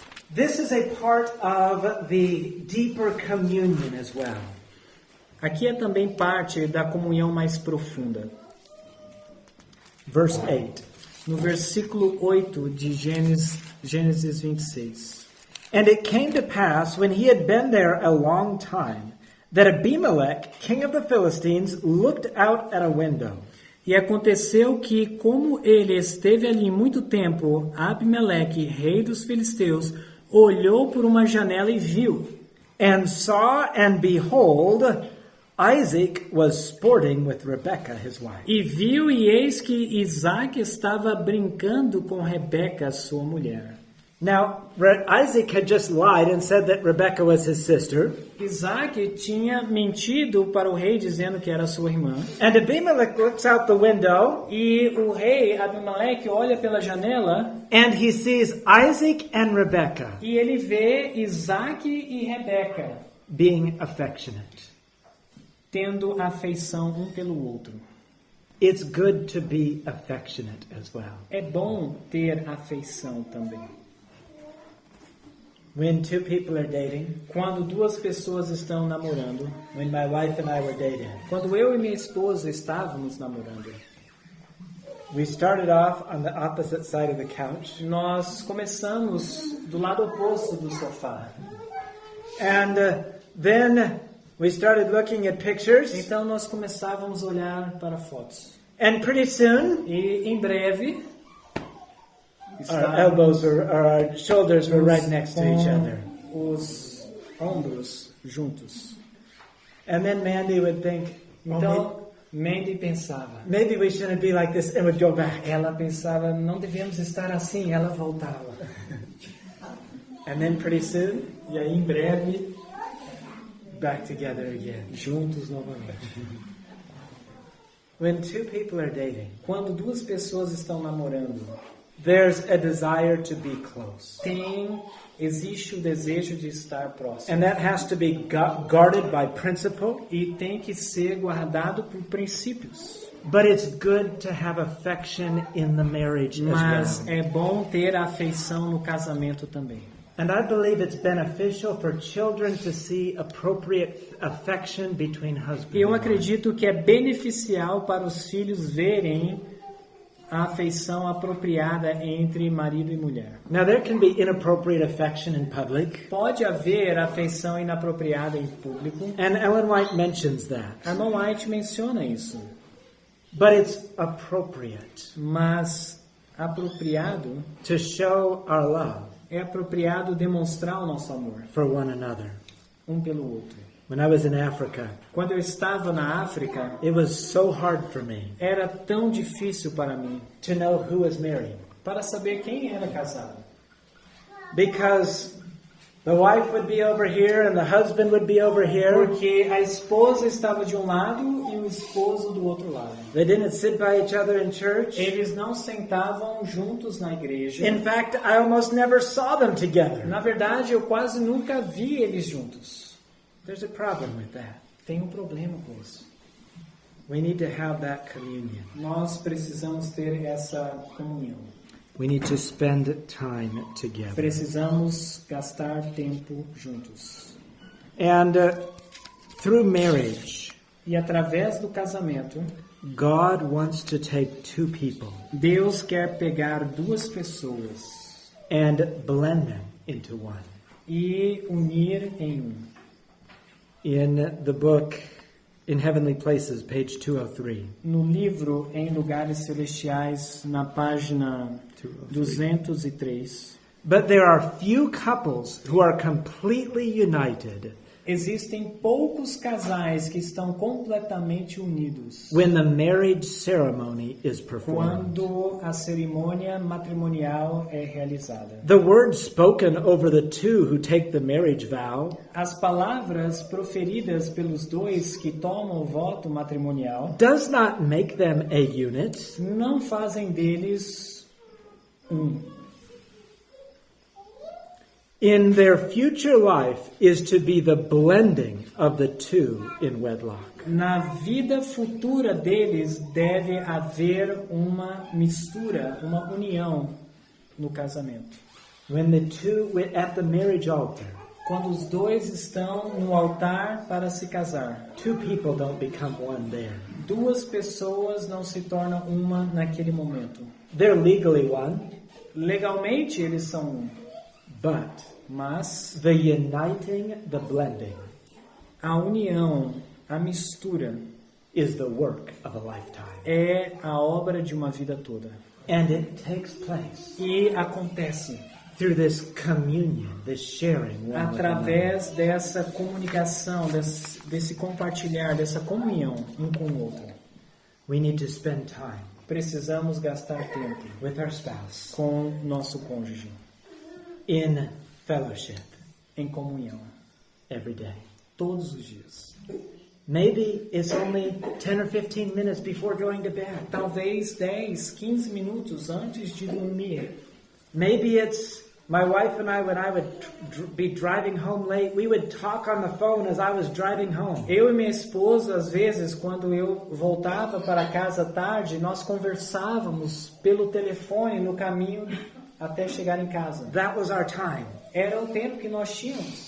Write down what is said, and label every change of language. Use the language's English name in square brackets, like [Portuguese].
[English] This is a part of the deeper communion as well. [Portuguese] Aqui é também parte da comunhão mais profunda. [English] Verse 8. [Portuguese] No versículo 8 de Gênesis 26. [English] And it came to pass, when he had been there a long time, that Abimelech, king of the Philistines, looked out at a window. [Portuguese] E aconteceu que, como ele esteve ali muito tempo, Abimeleque, rei dos filisteus, olhou por uma janela e viu. [English] And saw, and behold, Isaac was sporting with Rebekah, his wife. [Portuguese] E viu, e eis que Isaac estava brincando com Rebeca, sua mulher. [English] Now, Isaac had just lied and said that Rebekah was his sister. [Portuguese] Isaac tinha mentido para o rei, dizendo que era sua irmã. [English] And Abimelech looks out the window, [Portuguese] E o rei, Abimeleque, olha pela janela [English] and he sees Isaac and Rebekah [Portuguese] e ele vê Isaac e Rebeca [English] being affectionate. [Portuguese] tendo afeição um pelo outro. [English] it's good to be affectionate as well. [Portuguese] É bom ter afeição também. [English] When two people are dating, [Portuguese] Quando duas pessoas estão namorando, [English] when my wife and I were dating, [Portuguese] quando eu e minha esposa estávamos namorando, [English] we started off on the opposite side of the couch. [Portuguese] nós começamos do lado oposto do sofá. [English] And then we started looking at pictures. [Portuguese] Então nós começávamos a olhar para fotos. [English] And pretty soon, [Portuguese] E em breve, [English] our elbows or our shoulders were right next to each [Portuguese] com os ombros juntos. [English] And then Mandy would think, oh, [Portuguese] Então, Mandy pensava. [English] maybe we shouldn't be like this, and would go back. [Portuguese] Ela pensava, não devemos estar assim. Ela voltava. [English] And then pretty soon, [Portuguese] E aí, em breve, [English] back together again. [Portuguese] juntos novamente. [English] When two people are dating, [Portuguese] Quando duas pessoas estão namorando, [English] there's a desire to be close. [Portuguese] existe o desejo de estar próximo. [English] And that has to be guarded by principle. [Portuguese] E tem que ser guardado por princípios. [English] But it's good to have affection in the marriage [Portuguese] Mas [English] as well. [Portuguese] é bom ter afeição no casamento também. [English] And I believe it's beneficial for children to see appropriate affection between husband [Portuguese] Eu [English] and wife. [Portuguese] acredito que é beneficial para os filhos verem a afeição apropriada entre marido e mulher. [English] Now there can be inappropriate affection in public, [Portuguese] Pode haver afeição inapropriada em público. [English] and Ellen White mentions that. [Portuguese] Ellen White menciona isso. [English] But it's appropriate [Portuguese] Mas apropriado [English] to show our love [Portuguese] é apropriado demonstrar o nosso amor [English] for one another. [Portuguese] um pelo outro. [English] When I was in Africa, [Portuguese] Quando eu estava na África, [English] it was so hard for me [Portuguese] era tão difícil para mim [English] to know who was married, [Portuguese] para saber quem era casado. [English] because the wife would be over here and the husband would be over here. [Portuguese] Porque a esposa estava de um lado e o esposo do outro lado. [English] They didn't sit by each other in church. [Portuguese] Eles não sentavam juntos na igreja. [English] In fact, I almost never saw them together. [Portuguese] Na verdade, eu quase nunca vi eles juntos. [English] There's a problem with that. [Portuguese] Tem um problema com isso. [English] We need to have that communion. [Portuguese] Nós precisamos ter essa comunhão. [English] We need to spend time together. [Portuguese] Precisamos gastar tempo juntos. [English] And through marriage, [Portuguese] E através do casamento, [English] God wants to take two people [Portuguese] Deus quer pegar duas pessoas [English] and blend them into one. [Portuguese] e unir em um. [English] In the book In Heavenly Places, page 203. [Portuguese] No livro Em Lugares Celestiais, na página 203, [English] But there are few couples who are completely united [Portuguese] existem poucos casais que estão completamente unidos [English] when the marriage ceremony is performed. [Portuguese] quando a cerimônia matrimonial é realizada. [English] The words spoken over the two who take the marriage vow [Portuguese] As palavras proferidas pelos dois que tomam o voto matrimonial [English] does not make them a unit. [Portuguese] não fazem deles um. [English] In their future life is to be the blending of the two in wedlock. [Portuguese] Na vida futura deles deve haver uma mistura, uma união no casamento. [English] When the two at the marriage altar, [Portuguese] Quando os dois estão no altar para se casar, [English] two people don't become one there. [Portuguese] duas pessoas não se tornam uma naquele momento. [English] They're legally one, [Portuguese] Legalmente eles são um, [English] but [Portuguese] mas [English] the uniting, the blending, [Portuguese] a união, a mistura, [English] is the work of a lifetime. [Portuguese] é a obra de uma vida toda. [English] And it takes place [Portuguese] E acontece [English] through this communion, this sharing one with another. [Portuguese] através dessa comunicação, desse compartilhar, dessa comunhão um com o outro. [English] We need to spend time [Portuguese] Precisamos gastar tempo [English] with our spouse [Portuguese] com nosso cônjuge, [English] in fellowship [Portuguese] em comunhão, [English] every day. [Portuguese] todos os dias. [English] Maybe it's only 10 or 15 minutes before going to bed. [Portuguese] Talvez 10, 15 minutos antes de dormir. [English] Maybe it's My wife and I, when I would be driving home late, we would talk on the phone as I was driving home. [Portuguese] Eu e minha esposa, às vezes, quando eu voltava para casa tarde, nós conversávamos pelo telefone no caminho até chegar em casa. [English] That was our time. [Portuguese] Era o tempo que nós tínhamos.